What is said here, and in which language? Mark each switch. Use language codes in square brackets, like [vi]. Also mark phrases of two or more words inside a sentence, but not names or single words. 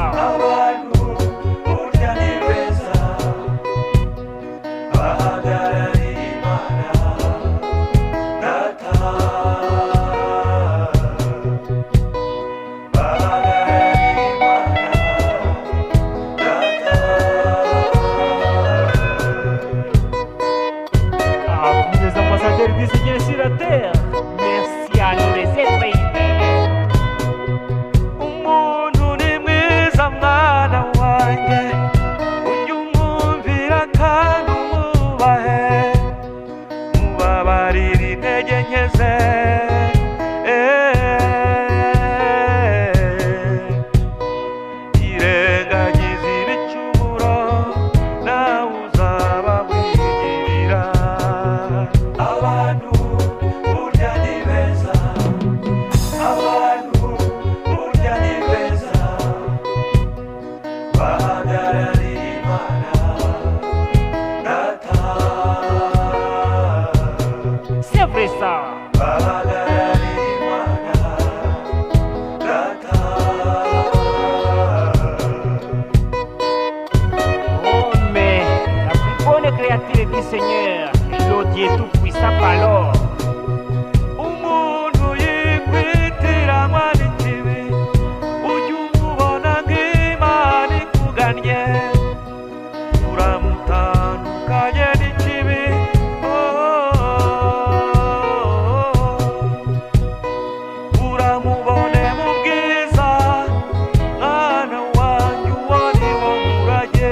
[rw] Abantu burya ni beza bahagarariye Imana data bahagarariye Imana data. [fr] Vous les ambassadeurs du Seigneur sur la terre, merci à nous les êtres humains. [rw] Umuntu ni mwiza mwana wanjye ujye umwumvira kandi umwubahe mubabarira intege nke ze irengagiza ibicumuro nawe uzaba wigirira. Abantu burya ni beza abantu burya ni beza bahagarariye Imana data [fr] C'est vrai ça. [rw] bahagarariye Imana data. [fr] Oh, mais la plus bonne créature du Seigneur, le Dieu tout-puissant alors. [rw] Umuntu yikwitiranywa n'ikibi ujye umubona nk'Imana ikugannye uramutandukanye n'ikibi. Uramubone mu bwiza mwana wanjye uwo ni wo murage.